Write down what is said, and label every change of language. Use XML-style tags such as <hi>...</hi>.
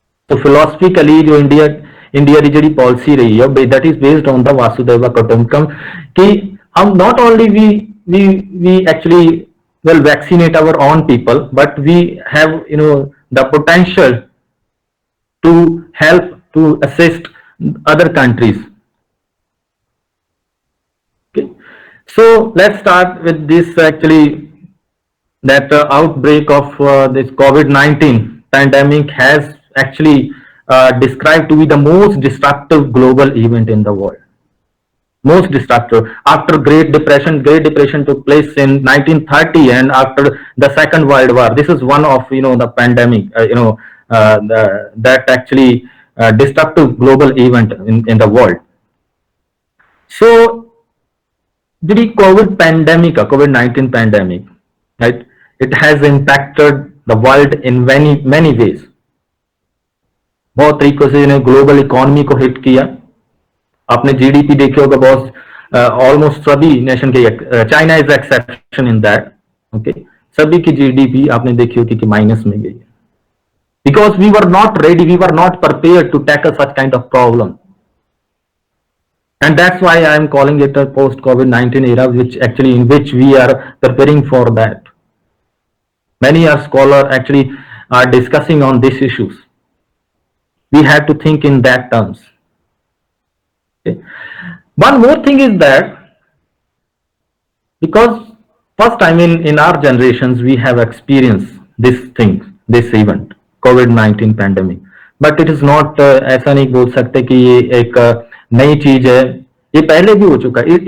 <hi>तो फिलोसफिकली जो इंडिया की जी पॉलिसी रही है</hi> <en>that is based on the Vasudhaiva Kutumbakam,</en> <hi>कि हम</hi> <en>Not only we actually will vaccinate our own people, but we have the potential to help to assist other countries. Okay, so let's start with this actually, that outbreak of this COVID-19 pandemic has actually described to be the most destructive global event in the world. Most destructive. After Great Depression took place in 1930, and after the Second World War, this is one of the pandemic, that actually destructive global event in the world. So the COVID-19 pandemic, right? It has impacted the world in many ways.</en> <hi>बहुत तरीकों से इन्हें global economy को hit किया. आपने GDP देखे होगा, बहुत ऑलमोस्ट सभी नेशन के,</hi> <en>China is exception in that. Okay,</en> <hi>सभी की जीडीपी आपने देखी होगी कि माइनस में गई,</hi> <en>Because we were not ready, we were not prepared to tackle such kind of problem, and that's why I am calling it a post COVID-19 era, which actually in which we are preparing for that. Many are scholars actually are discussing on these issues. We have to think in that terms. Okay. One more thing is that because first time in our generations we have experienced this thing, this event, COVID-19 pandemic, but it is not</en> <hi>ऐसा नहीं बोल सकते कि ये एक नई चीज है, ये पहले भी हो चुका है.</hi>